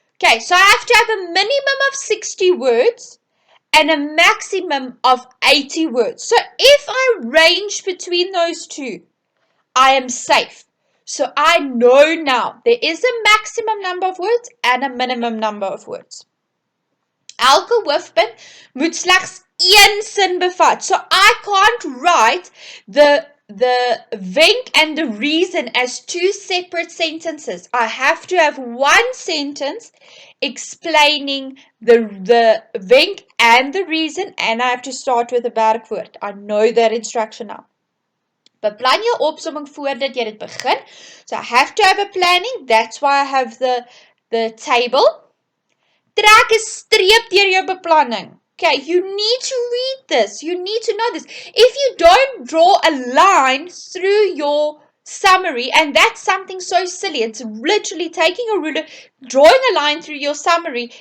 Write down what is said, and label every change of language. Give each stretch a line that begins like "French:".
English: Okay, so I have to have a minimum of 60 words and a maximum of 80 words. So if I range between those two, I am safe. So I know now there is a maximum number of words and a minimum number of words.
Afrikaans: Elke hoofpunt moet slegs een sin bevat.
English: So I can't write the wenk and the reason as two separate sentences. I have to have one sentence explaining the wenk and the reason, and I have to start with a werkwoord. I know that instruction now.
Afrikaans: Beplan jou opsomming voordat jy dit begin.
English: So I have to have a planning. That's why I have the table.
Afrikaans: Trek 'n streep deur jou beplanning.
English: Okay, you need to read this. You need to know this. If you don't draw a line through your summary, and that's something so silly, it's literally taking a ruler, drawing a line through your summary.